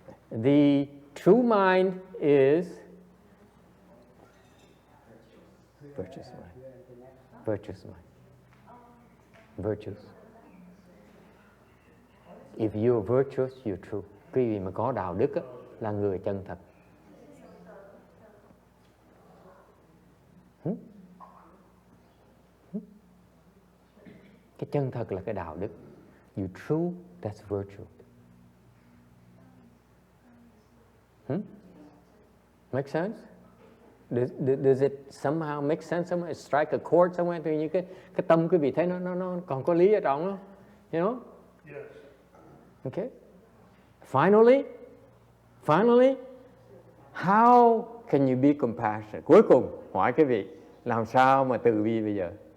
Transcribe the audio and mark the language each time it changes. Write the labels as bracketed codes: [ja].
[en] The true mind is virtuous mind. Virtuous mind. Virtuous. If you're virtuous, you're true. [vi] Quý vị mà có đạo đức á, là người chân thật. Cái chân thật là cái đạo đức. [en] You true, that's virtue. Make sense? Does it somehow make sense? Somewhere strike a chord somewhere? [vi] Thì như cái tâm quý vị thấy nó còn có lý ở trong đó. [en] You know? Yes. Okay. Finally, how can you be compassionate? [vi] Cuối cùng hỏi quý vị, làm sao mà từ bi bây giờ?